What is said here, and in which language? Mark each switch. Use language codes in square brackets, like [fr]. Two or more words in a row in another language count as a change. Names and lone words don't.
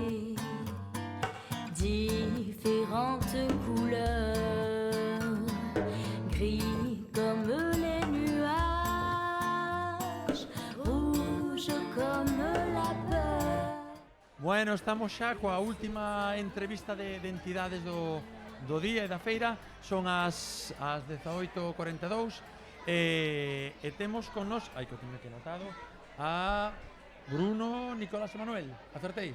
[fr] différentes couleurs, gris comme les nuages, rouge comme la peur. [gl] Bueno, estamos xa coa última entrevista de entidades do día e da feira. Son as 18:42 e temos con nos, hai que o teño que notado, a Bruno, Nicolás e Manuel. Acertei?